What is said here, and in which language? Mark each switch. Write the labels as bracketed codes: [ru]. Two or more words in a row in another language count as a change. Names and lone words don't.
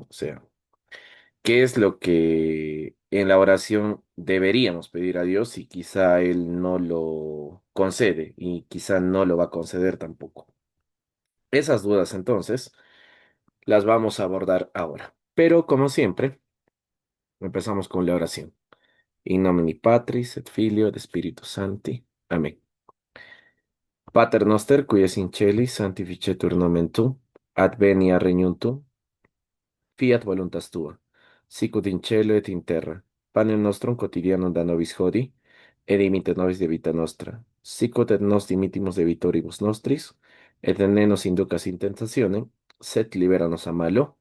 [es] O sea, qué es lo que en la oración deberíamos pedir a Dios y quizá Él no lo concede y quizá no lo va a conceder tampoco. Esas dudas, entonces, las vamos a abordar ahora. Pero, como siempre, empezamos con la oración. [la] In nomine Patris et Filio et Spiritus Sancti. Amén. Pater noster, qui es in celis, sanctificetur nomen tu, advenia regnum tu, fiat voluntas tua, sicut in cielo et in terra. Panem nostrum quotidianum da nobis hodie, et dimitte nobis debita nostra, sicut et nos dimittimus debitoribus nostris, et ne nos inducas in tentationem, sed libera nos a malo.